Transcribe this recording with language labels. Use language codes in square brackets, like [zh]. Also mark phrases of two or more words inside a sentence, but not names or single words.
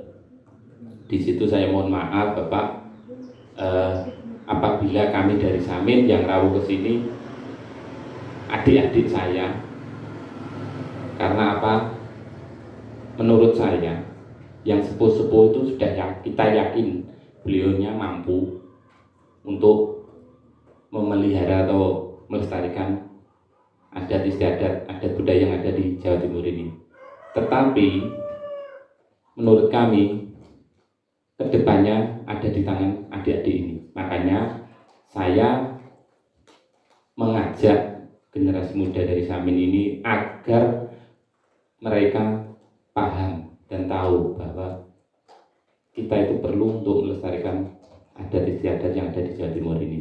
[id] Di situ saya mohon maaf Bapak, apabila kami dari Samin yang rawuh ke sini adik-adik saya, karena apa? Menurut saya yang sepuh-sepuh itu sudah kita yakin beliaunya mampu untuk memelihara atau melestarikan adat istiadat, adat budaya yang ada di Jawa Timur ini. Tetapi menurut kami kedepannya ada di tangan adik-adik ini. Makanya saya mengajak generasi muda dari Samin ini agar mereka paham dan tahu bahwa kita itu perlu untuk melestarikan adat istiadat yang ada di Jawa Timur ini.